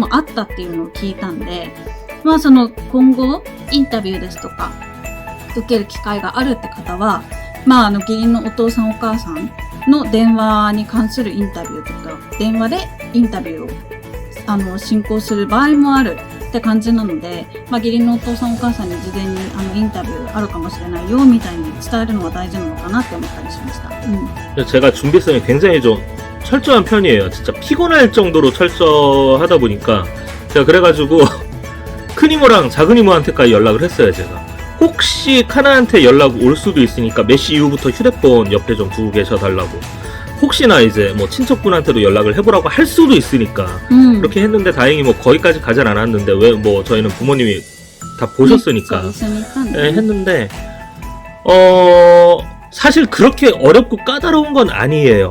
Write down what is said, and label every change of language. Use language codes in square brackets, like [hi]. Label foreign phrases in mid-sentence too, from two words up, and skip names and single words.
[ja] もあったっていうのを聞いたんで、その今後インタビューですとか受ける機会があるって方は、義理のお父さんお母さんの電話に関するインタビューとか電話でインタビューを進行する場合もあるって感じなので、義理のお父さんお母さんに事前にインタビューあるかもしれないよみたいに伝えるのが大事なのかなって思ったりしました。 [ko] 제가 준비성이 굉장히 좀 철저한 편이에요. 진짜 피곤할 정도로 철저하다 보니까 제가 그래가지고 큰 이모랑 작은 이모한테까지 연락을 했어요. 제가 혹시 카나한테 연락 올 수도 있으니까 몇 시 이후부터 휴대폰 옆에 좀 두고 계셔달라고, 혹시나 이제 뭐 친척분한테도 연락을 해보라고 할 수도 있으니까 그렇게 했는데 다행히 뭐 거기까지 가진 않았는데, 왜 뭐 저희는 부모님이 다 보셨으니까 네, 했는데 사실 그렇게 어렵고 까다로운 건 아니에요.